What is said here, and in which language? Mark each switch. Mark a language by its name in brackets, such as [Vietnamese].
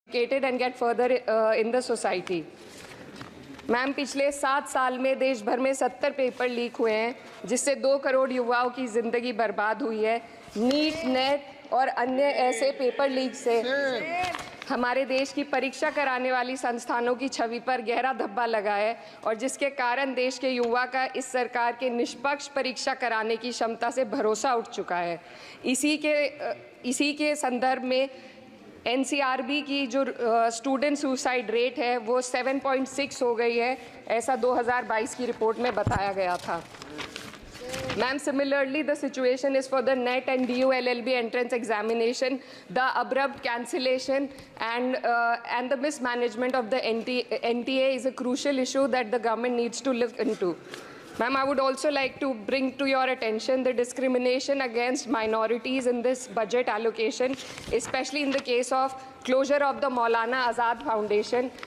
[English] and get further in the society. [Hindi] Ma'am, पिछले 7 साल में देश भर में 70 पेपर लीक हुए हैं, जिससे 2 करोड़ युवाओं की ज़िंदगी बर्बाद हुई है। नीट, नेट और अन्य ऐसे पेपर लीक से हमारे देश की परीक्षा कराने वाली संस्थानों की छवि पर गहरा धब्बा लगा है और जिसके कारण देश के युवा का इस सरकार के निष्पक्ष परीक्षा कराने की क्षमता से भरोसा उठ चुका है। इसी के संदर्भ में NCRB की जो स्टूडेंट सुसाइड रेट है वो 7.6 हो गई है, ऐसा 2022 की रिपोर्ट में बताया गया था। [English] Ma'am, similarly, the situation is for the NET and DU LLB entrance examination. The abrupt cancellation and the mismanagement of the NTA is a crucial issue that the government needs to look into. Ma'am, I would also like to bring to your attention the discrimination against minorities in this budget allocation, especially in the case of closure of the Maulana Azad Foundation.